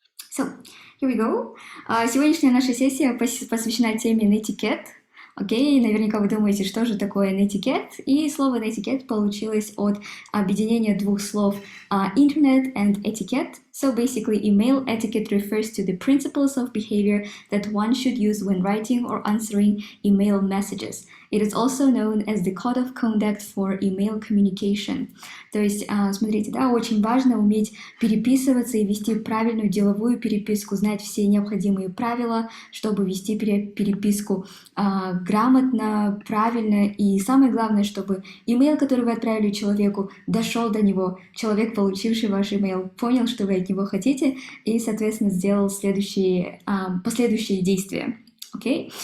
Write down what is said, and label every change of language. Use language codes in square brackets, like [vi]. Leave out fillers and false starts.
[en] So, here we go. [ru] Сегодняшняя наша сессия посвящена теме Netiquette. Окей, наверняка вы думаете, что же такое Netiquette, и слово Netiquette получилось от объединения двух слов [en] Internet and Etiquette. So basically, email etiquette refers to the principles of behavior that one should use when writing or answering email messages. It is also known as the Code of Conduct for Email Communication. [ru] То есть, смотрите, да, очень важно уметь переписываться и вести правильную деловую переписку, знать все необходимые правила, чтобы вести переписку грамотно, правильно, и самое главное, чтобы email, который вы отправили человеку, дошел до него, человек, получивший ваш email, понял, что вы от него хотите, и, соответственно, сделал последующие действия. Окей?